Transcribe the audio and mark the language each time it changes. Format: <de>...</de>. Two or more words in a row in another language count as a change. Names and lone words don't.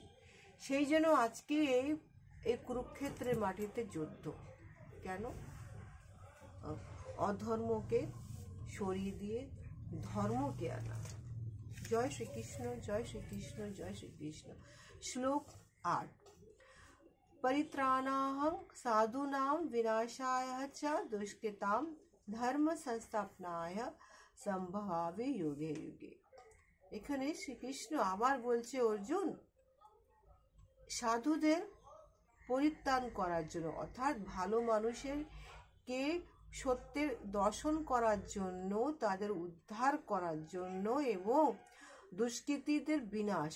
<bn>সেই জন্য আজকে এই কুরুক্ষেত্রের মাটিতে যুদ্ধ। কেন? অধর্মকে সরিয়ে দিয়ে ধর্মকে আনা। জয় শ্রীকৃষ্ণ, জয় শ্রীকৃষ্ণ, জয় শ্রীকৃষ্ণ। শ্লোক 8।</bn> <sa>परित्राणाहं साधूनां विनाशाय च दुष्कृतां धर्म संस्थापनाय संभवामि युगे युगे।</sa> <bn>এখানে শ্রীকৃষ্ণ আবার বলছে, অর্জুন সাধুদের পরিত্রাণ করার জন্য, অর্থাৎ ভালো মানুষের কে সত্যের দর্শন করার জন্য, তাদের উদ্ধার করার জন্য, এবং দুষ্কৃতীদের বিনাশ।</bn>